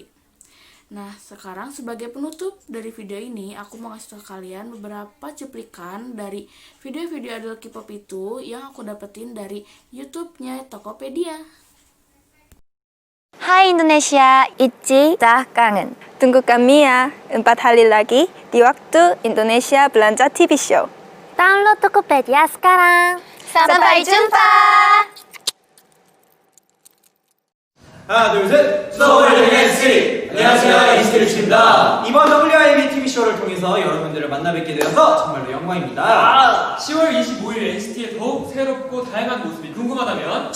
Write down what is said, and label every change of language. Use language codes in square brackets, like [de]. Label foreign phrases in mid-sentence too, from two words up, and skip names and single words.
[id] Nah, sekarang sebagai penutup dari video ini, aku mau kasih tahu kalian beberapa cuplikan dari video-video idol K-pop itu yang aku dapetin dari YouTube-nya Tokopedia. Hai Indonesia, ITZY, kangen. Tunggu kami ya, 4 hari lagi di waktu Indonesia Belanja TV Show. Download Tokopedia sekarang. Sampai jumpa! [ko] 하나 둘 셋! 서울 NCT! 안녕하세요, NCT 입니다. 이번 WIB TV쇼를 통해서 여러분들을 만나 뵙게 되어서 정말로 영광입니다. 10월 25일 NCT의 더욱 새롭고 다양한 모습이 궁금하다면